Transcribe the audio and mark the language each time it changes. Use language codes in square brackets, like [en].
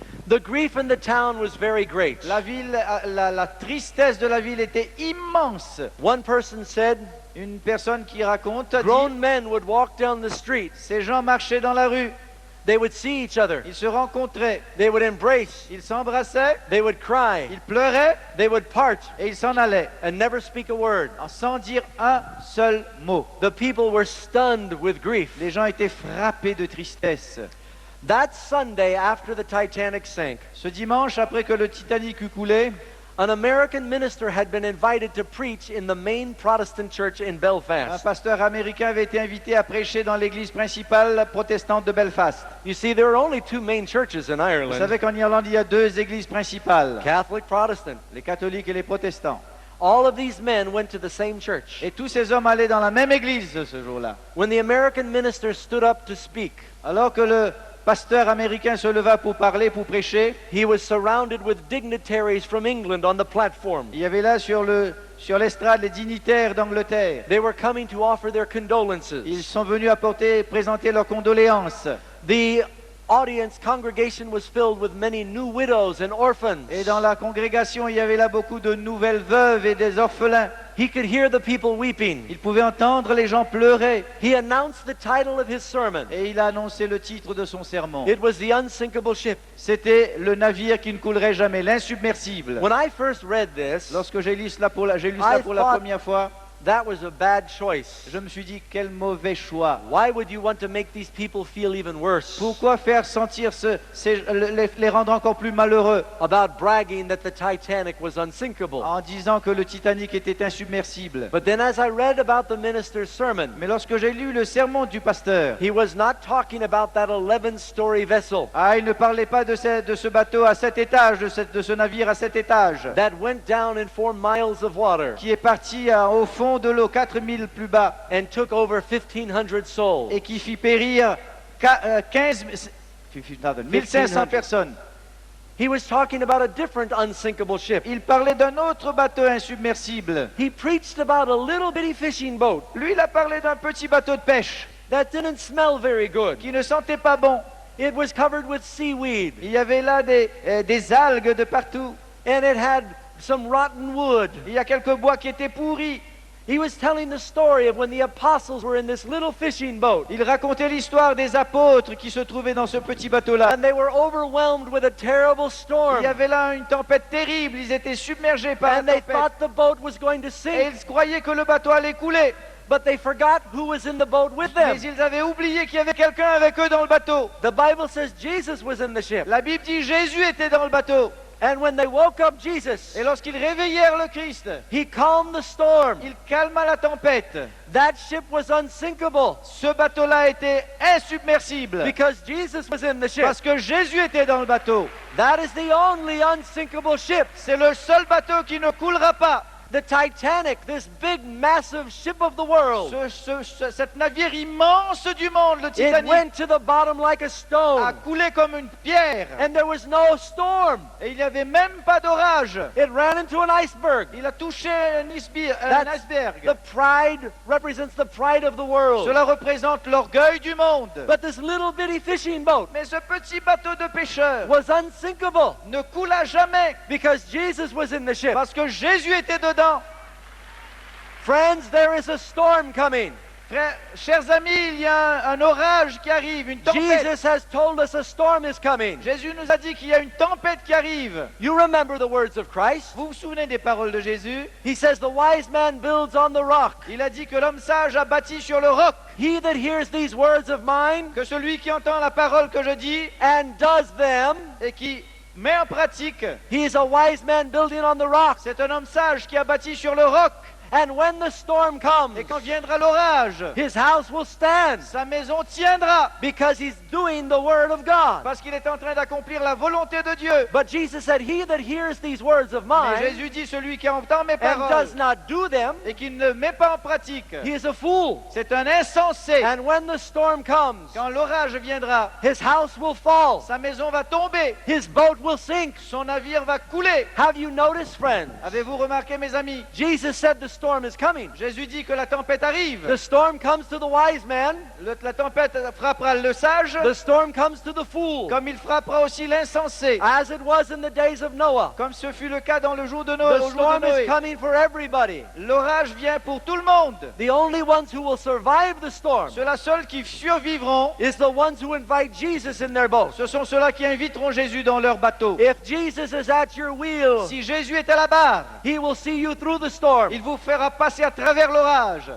[en] the grief in the town was very great. [fr] la tristesse de la ville était immense. [en] One person said, [fr] une personne qui raconte, a dit, [en] Grown men would walk down the street. [fr] ces gens marchaient dans la rue, [en] They would see each other. [fr] ils se rencontraient, [en] They would embrace. [fr] ils s'embrassaient, [en] They would cry. [fr] ils pleuraient [en] They would part [fr] et ils s'en allaient, [en] and never speak a word. [fr] sans dire un seul mot. [en] The people were stunned with grief. [fr] Les gens étaient frappés de tristesse. [en] That Sunday after the Titanic sank, [fr] Ce dimanche, après que le Titanic eut coulé, [en] an American minister had been invited to preach in the main Protestant church in [fr] un [en] Belfast. [fr] pasteur américain avait été invité à prêcher dans l'église principale protestante de Belfast. [en] You see, there are only two main churches in [fr] Vous [en] Ireland, [fr] savez qu'en Irlande, il y a deux églises principales, [en] Catholic, Protestant. [fr] les catholiques et les protestants. [en] All of these men went to the same church. [fr] Et tous ces hommes allaient dans la même église ce jour-là. [en] When the American minister stood up to speak, [fr] Alors que le pasteur américain se leva pour parler, pour prêcher, [en] he was surrounded with dignitaries from England on the platform. [fr] il y avait là sur l'estrade les dignitaires d'Angleterre. [en] They were coming to offer their condolences. [fr] Ils sont venus présenter leurs condoléances. [en] The audience congregation was filled with many new widows and orphans. [fr] Et dans la congrégation, il y avait là beaucoup de nouvelles veuves et des orphelins. [en] He could hear the people weeping. [fr] Il pouvait entendre les gens pleurer. [en] He announced the title of his sermon. [fr] Et il a annoncé le titre de son sermon. [en] It was The Unsinkable Ship. [fr] C'était le navire qui ne coulerait jamais, l'insubmersible. [en] When I first read this, [fr] Lorsque j'ai lu cela pour la [en] thought- [fr] première fois, [en] that was a bad choice. [fr] je me suis dit, quel mauvais choix. [en] Why would you want to make these people feel even worse [fr] Pourquoi faire sentir les rendre encore plus malheureux [en] about bragging that the Titanic was unsinkable? [fr] en disant que le Titanic était insubmersible? [en] But then as I read about the minister's sermon, [fr] Mais lorsque j'ai lu le sermon du pasteur, [en] he was not talking about that 11-story vessel [fr] il ne parlait pas de ce bateau à 7 étages, de ce navire à 7 étages, [en] that went down in 4 miles of water [fr] qui est parti au fond de l'eau 4000 plus bas [en] and took over 1,500 souls. [fr] et qui fit périr 1500 personnes. [en] He was talking about a different unsinkable ship. [fr] Il parlait d'un autre bateau insubmersible. [en] He preached about a little bitty fishing boat [fr] Lui, il a parlé d'un petit bateau de pêche [en] that didn't smell very good. [fr] qui ne sentait pas bon. [en] It was covered with seaweed [fr] Il y avait là des algues de partout. [en] and it had some rotten wood. [fr] Il y a quelques bois qui étaient pourris. [en] He was telling the story of when the apostles were in this little fishing boat [fr] Il racontait l'histoire des apôtres qui se trouvaient dans ce petit bateau-là. [en] and they were overwhelmed with a terrible [fr] Il [en] storm [fr] y avait là une tempête terrible. Ils étaient submergés par la [en] and they [fr] tempête. [en] thought the boat was going to [fr] Et [en] sink, [fr] ils croyaient que le bateau allait couler. [en] but they forgot who was in the boat with them. [fr] Mais ils avaient oublié qu'il y avait quelqu'un avec eux dans le bateau. [en] The Bible says Jesus was in the ship. [fr] La Bible dit Jésus était dans le bateau. [en] And when they woke up Jesus, [fr] Et lorsqu'ils réveillèrent le Christ, [en] he calmed the storm. [fr] il calma la tempête. [en] That ship was unsinkable [fr] Ce bateau-là était insubmersible [en] because Jesus was in the ship. [fr] parce que Jésus était dans le bateau. [en] That is the only unsinkable ship. [fr] C'est le seul bateau qui ne coulera pas. [en] The Titanic, this big, massive ship of the world, [fr] Cet navire immense du monde, le [en] it [fr] Titanic, [en] went to the bottom like a [fr] a [en] stone, [fr] coulé comme une pierre. [en] and there was no storm. [fr] Et il n'y avait même pas d'orage. [en] It ran into an iceberg. [fr] Il a touché un iceberg. [en] The pride represents the pride of the world. [fr] Cela représente l'orgueil du monde. [en] But this little bitty fishing boat [fr] Mais ce petit bateau de pêcheurs [en] was unsinkable [fr] ne coula jamais [en] because Jesus was in the ship. [fr] parce que Jésus était dedans. [en] Friends, there is a storm coming. [fr] Frères, chers amis, il y a un orage qui arrive, une tempête. [en] Jesus has told us a storm is coming. [fr] Jésus nous a dit qu'il y a une tempête qui arrive. [en] You remember the words of Christ? [fr] Vous vous souvenez des paroles de Jésus? [en] He says, the wise man builds on the rock. [fr] Il a dit que l'homme sage a bâti sur le roc, [en] He that hears these words of mine [fr] que celui qui entend la parole que je dis [en] and does them, [fr] et qui met en pratique, [en] he is a wise man building on the rock. [fr] c'est un homme sage qui a bâti sur le roc. [en] And when the storm comes, [fr] Et quand viendra l'orage, [en] his house will stand [fr] sa maison tiendra [en] because he's doing the word of God. [fr] parce qu'il est en train d'accomplir la volonté de Dieu. [en] But Jesus said, he that hears these words of [fr] Mais [en] mine [fr] Jésus dit celui qui entend mes [en] and [fr] paroles [en] does not do them, [fr] et qui ne met pas en pratique, [en] he is a fool. [fr] c'est un insensé. [en] And when the storm comes, [fr] Quand l'orage viendra, [en] his house will fall, [fr] sa maison va tomber, [en] his boat will sink. [fr] son navire va couler. [en] Have you noticed, friends? [fr] Avez-vous remarqué, mes amis? [en] Jesus said the storm is coming. [fr] Jésus dit que la tempête arrive. [en] The storm comes to the wise man. [fr] La tempête frappera le sage, [en] The storm comes to the fool. [fr] comme il frappera aussi l'insensé. [en] As it was in the days of Noah. [fr] Comme ce fut le cas dans le jour de Noé. [en] The [fr] Au jour de [en] storm is [fr] Noé. [en] coming for everybody. [fr] L'orage vient pour tout le monde. [en] The only ones who will survive the storm [fr] Ceux-là seuls qui survivront, [en] is the ones who invite Jesus in their boat. [fr] ce sont ceux-là qui inviteront Jésus dans leur bateau. [en] If Jesus is at your wheel, [fr] Si Jésus est à la barre, [en] he will see you through the storm. [fr] il vous fera passer à travers l'orage.